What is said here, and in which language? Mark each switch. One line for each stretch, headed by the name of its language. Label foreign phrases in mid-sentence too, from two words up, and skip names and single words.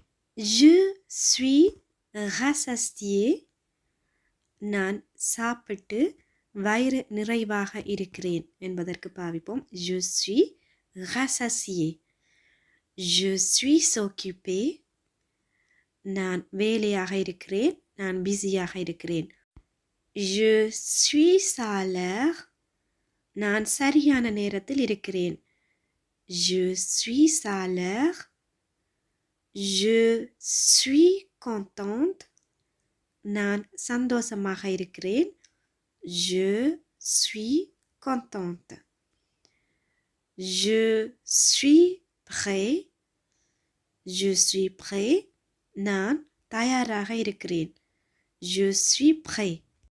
French: Je suis rassasié.
Tamil: நான் சாப்பிட்டு வயிறு நிறைவாக இருக்கிறேன் என்பதற்கு பாவிப்போம்.
French: Je suis rassasié. Je suis occupé.
Tamil: நான் வேலையாக இருக்கிறேன். நான் பிஸியாக இருக்கிறேன்.
French: Je suis à l'heure.
Tamil: நான் சரியான நேரத்தில் இருக்கிறேன்.
French: Je suis à l'heure. Je suis contente.
Tamil: நான் சந்தோஷமாக இருக்கிறேன்.
French: Je suis contente. Je suis prêt. Je suis prêt.
Tamil: நான் தயாராக இருக்கிறேன்.
French: Je suis prêt.